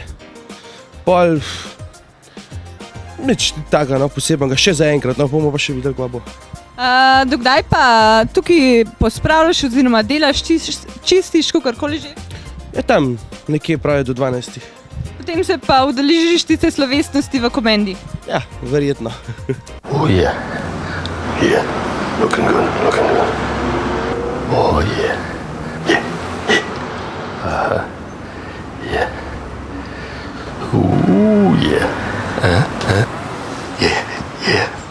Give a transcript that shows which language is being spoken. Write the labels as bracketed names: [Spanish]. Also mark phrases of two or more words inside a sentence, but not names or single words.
[Slovenian] Pol, nič takega, no, posebnega, še zaenkrat, no, bomo pa še videli, kva bo. Dokdaj pa tukaj pospravljaš oziroma delaš, čistiš, kakorkoli že? Ja, tam nekje pravi do 12. Potem se pa udeležiš tiste slovesnosti v Komendi? Ja, verjetno. [English] Oh yeah, yeah, looking good, looking good. Oh yeah, yeah, yeah, yeah. Ooh yeah, yeah, yeah.